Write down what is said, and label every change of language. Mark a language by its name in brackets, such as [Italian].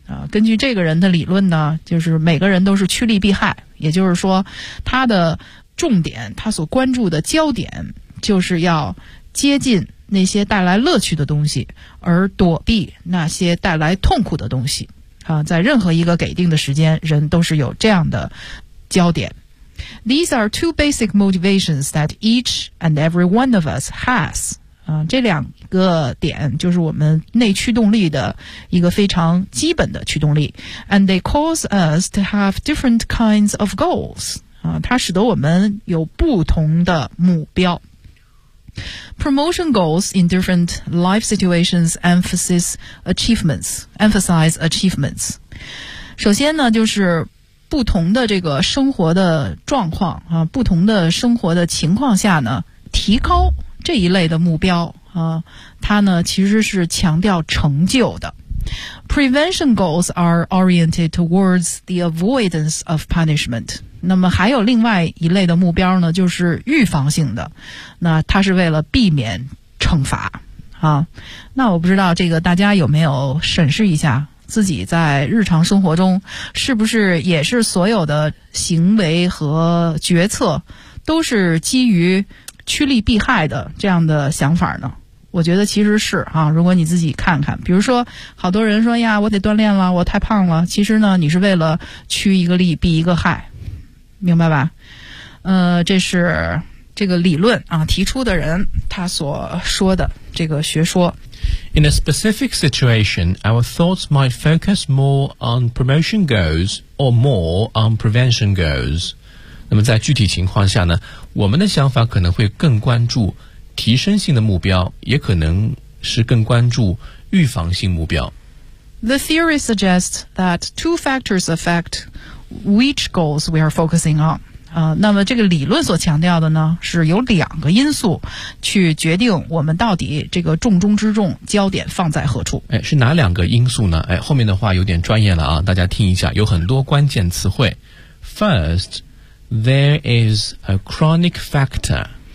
[Chinese] 根据这个人的理论呢，就是每个人都是趋利避害，也就是说他的重点，他所关注的焦点就是要接近那些带来乐趣的东西，而躲避那些带来痛苦的东西。在任何一个给定的时间，人都是有这样的焦点。 [English] These are two basic motivations that each and every one of us has. [Chinese] 这两个点就是我们内驱动力的一个非常基本的驱动力。 [English] And they cause us to have different kinds of goals. [Chinese] 它使得我们有不同的目标。 [English] Promotion goals in different life situations emphasize achievements. [Chinese] 首先呢，就是不同的这个生活的状况啊，不同的生活的情况下呢，提高这一类的目标啊，它呢其实是强调成就的。 [English] Prevention goals are oriented towards the avoidance of punishment. [Chinese] 那么还有另外一类的目标呢，就是预防性的，那它是为了避免惩罚啊。那我不知道这个大家有没有审视一下自己在日常生活中是不是也是所有的行为和决策都是基于趋利避害的这样的想法呢？我觉得其实是啊，如果你自己看看，比如说好多人说呀，我得锻炼了，我太胖了，其实呢你是为了趋一个利避一个害，明白吧？这是这个理论啊，提出的人他所说的这个学说。 [English] In a specific situation, our thoughts might focus more on promotion goals or more on prevention goals. [Chinese] 那么在具体情况下呢，我们的想法可能会更关注提升性的目标，也可能是更关注预防性目标。 [English] The theory suggests that two factors affect which goals we are focusing on. [Chinese] 那么这个理论所强调的呢，是有两个因素去决定我们到底这个重中之重焦点放在何处。哎，是哪两个因素呢？哎，后面的话有点专业了啊，大家听一下，有很多关键词汇。 [English] First, there is a chronic factor.